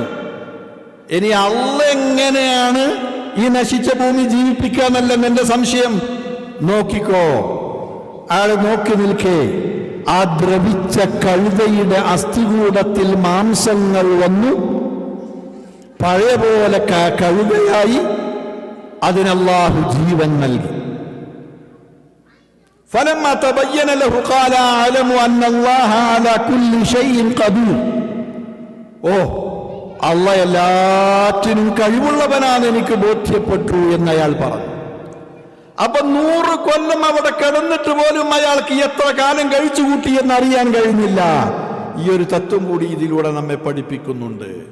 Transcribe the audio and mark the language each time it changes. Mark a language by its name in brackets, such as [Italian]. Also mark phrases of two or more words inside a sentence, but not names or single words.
[Malayalam] ഇനി അള്ളാഹ് എങ്ങനെയാണ് ഈ നശിച്ച ഭൂമി ജീവിപ്പിക്കാന്നല്ല എന്റെ സംശയം. നോക്കിക്കോ അയാൾ നോക്കി നിൽക്കേ ആ ദ്രവിച്ച കഴുതയുടെ അസ്ഥികൂടത്തിൽ മാംസങ്ങൾ വന്നു പഴയ പോലെ കഴുതയായി അതിനല്ലാഹു ജീവൻ നൽകി. [Arabic] فلما تبين له قال أعلم أن الله على كل شيء قدير. [Malayalam] അള്ളാഹ് എല്ലാറ്റിനും കഴിവുള്ളവനാണ് എനിക്ക് ബോധ്യപ്പെട്ടു എന്ന് അയാൾ പറഞ്ഞു. അപ്പൊ 100 കൊല്ലം അവിടെ കിടന്നിട്ട് പോലും അയാൾക്ക് എത്ര കാലം കഴിച്ചു കൂട്ടി എന്നറിയാൻ കഴിഞ്ഞില്ല. ഈ ഒരു തത്വം കൂടി ഇതിലൂടെ നമ്മെ പഠിപ്പിക്കുന്നുണ്ട്.